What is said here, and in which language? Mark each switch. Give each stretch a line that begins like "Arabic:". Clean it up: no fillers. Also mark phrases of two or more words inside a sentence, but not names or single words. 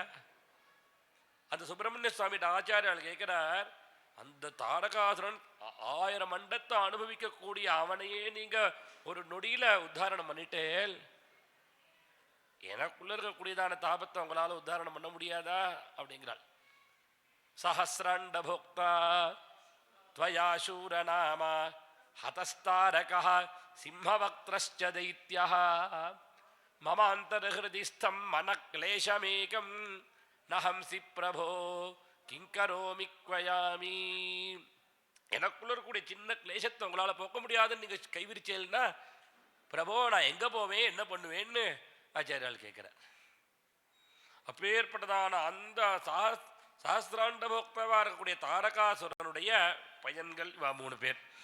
Tamil: அந்த சுப்பிரமணிய சுவாமி ஆச்சாரியால் கேட்கிறார், அந்த தாரகாசுரன் 1000 மண்டத்தை அனுபவிக்கக்கூடிய அவனையே நீங்க ஒரு நொடியில உத்தாரணம் பண்ணிட்டேன், எனக்குள்ள இருக்கக்கூடியதான தாபத்தை உங்களால உத்தாரணம் பண்ண முடியாதா அப்படிங்கிறாள்.
Sanskrit: सहस्राण्ड भोक्ता त्वया शूरनामा हतस्तारकः सिंहवक्त्रश्च दैत्यः ममान्तर्हृदिस्थं मनक्लेशमेकं नहंसि प्रभो किंकरोमि क्वयामि.
Tamil: எனக்குள்ள இருக்கக்கூடிய சின்ன கிளேசத்தை உங்களால போக்க முடியாதுன்னு நீங்க கைவிரிச்சேல்னா, பிரபோ நான் எங்க போவேன், என்ன பண்ணுவேன்னு ஆச்சாரியால் கேட்கிறார். அப்பேற்பட்டதான அந்த
Sanskrit: सहस्राण्ड भोक्तवा
Tamil: இருக்கக்கூடிய தாரகாசுரனுடைய பையன்கள் இவா மூணு பேர்.